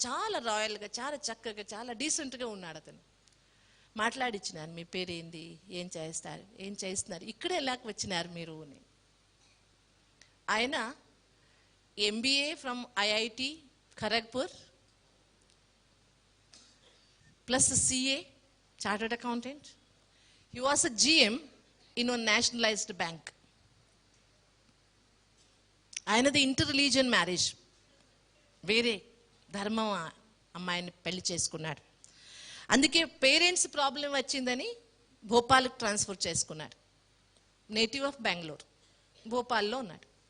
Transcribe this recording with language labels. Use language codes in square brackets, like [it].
[te] చాలా రాయల్గా, చాలా చక్కగా, చాలా డీసెంట్గా ఉన్నాడు అతను. మాట్లాడిచ్చినాను, మీ పేరు ఏంది, ఏం చేస్తున్నారు, ఇక్కడ ఎలా వచ్చినారు మీరు అని. [en] ఆయన MBA from IIT Kharagpur plus CA, chartered accountant. He was a GM in a nationalized bank. [te] ఆయనది ఇంటర్ రిలీజియన్ మ్యారేజ్, వేరే ధర్మం అమ్మాయిని పెళ్లి చేసుకున్నాడు. అందుకే పేరెంట్స్ ప్రాబ్లం వచ్చిందని భోపాల్కి ట్రాన్స్ఫర్ చేసుకున్నాడు. నేటివ్ ఆఫ్ బెంగళూరు, భోపాల్లో ఉన్నాడు.